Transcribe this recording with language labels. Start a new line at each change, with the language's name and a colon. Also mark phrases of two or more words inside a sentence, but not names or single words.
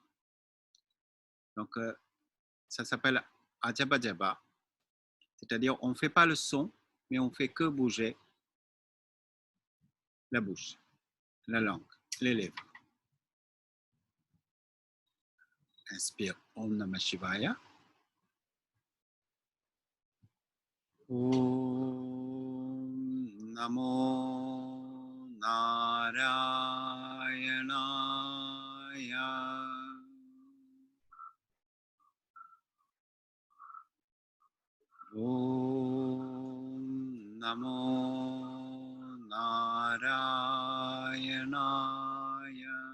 French: Donc, ça s'appelle Ajaba Jaba. C'est-à-dire, on ne fait pas le son, mais on fait que bouger la bouche, la langue, les lèvres.
Sanskrit: Inspire ॐ नमः शिवाय. ॐ नमो नारायणाय. ॐ नमो नारायणाय.